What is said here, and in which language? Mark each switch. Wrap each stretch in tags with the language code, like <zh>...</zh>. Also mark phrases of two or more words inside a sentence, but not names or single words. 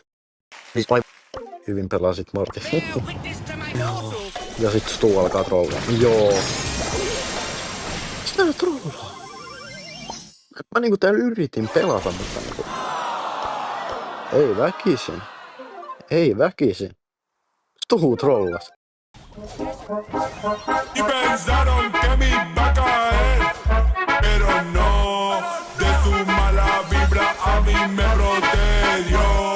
<fi>Siis hyvin pelasit Morty. Ja sit Stu alkaa trollaa. Joo. Mitä trollaa? Mä niinku täällä yritin pelata, mutta niinku... Ei väkisin. Stu trollas.</fi> <es>Y pensaron que me iba a caer, pero no, de su mala vibra a mí me protegió.</es>